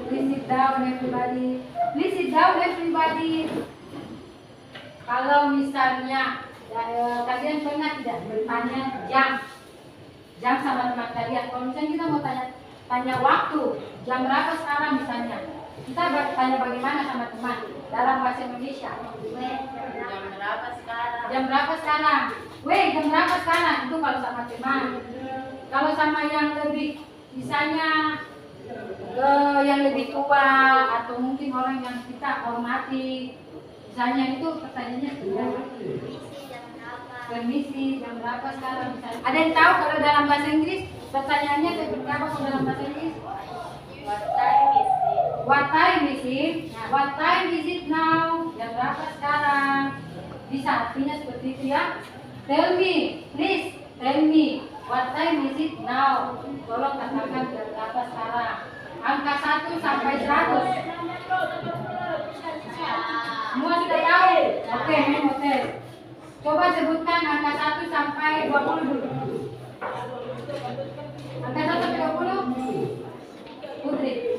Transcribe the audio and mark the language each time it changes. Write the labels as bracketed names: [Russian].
[English] Please sit down everybody. Please sit down everybody. [Indonesian] Kalau misalnya kalian pernah tidak bertanya jam sama teman kalian. Kalau misalnya kita mau tanya waktu, jam berapa sekarang misalnya, kita bertanya bagaimana sama teman dalam bahasa Indonesia. Jam berapa sekarang? Jam berapa sekarang? Weh, jam berapa sekarang? Itu kalau sama teman. Kalau sama yang lebih, misalnya yang lebih tua atau mungkin orang yang kita hormati, misalnya itu pertanyaannya permisi, jam berapa sekarang misalnya. Ada yang tahu kalau dalam bahasa Inggris pertanyaannya seperti apa kalau dalam bahasa Inggris? [English] What time is it? What time is it? Nah, what time is it now? [Indonesian] Jam berapa sekarang? Bisa artinya seperti itu ya. [English] Tell me, please tell me, what time is it now? [Indonesian] Tolong katakan jam berapa sekarang. Angka 1 sampai 100. Semua sudah tahu? Oke, hotel. Coba sebutkan angka 1 sampai 20 dulu. Angka 1 sampai 20? Putri.